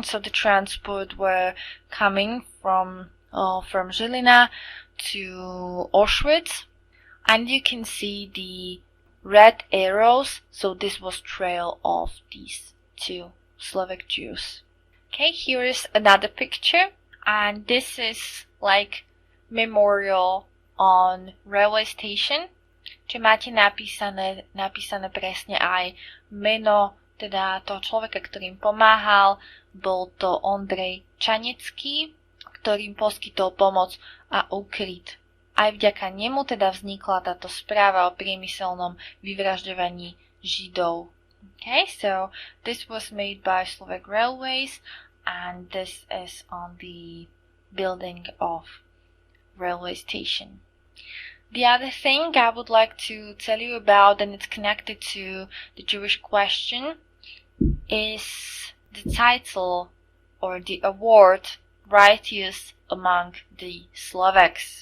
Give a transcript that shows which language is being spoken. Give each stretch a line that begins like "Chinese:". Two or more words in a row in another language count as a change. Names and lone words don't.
English: So the transport were coming from Žilina to Auschwitz, and you can see the red arrows. So this was trail of these two Slovak Jews. Okay, here is another picture, and this is like memorial on railway station.
Slovak: Čiže máte napísané presne aj meno teda toho človeka, ktorým pomáhal. Bol to Ondrej Čanecký, ktorým poskytol pomoc a úkryt. Aj vďaka nemu teda vznikla táto správa o priemyselnom vyvražďovaní Židov.
English: Okay, so this was made by Slovak Railways, and this is on the building of railway station. The other thing I would like to tell you about, and it's connected to the Jewish question, is the title or the award Righteous Among the Slovaks.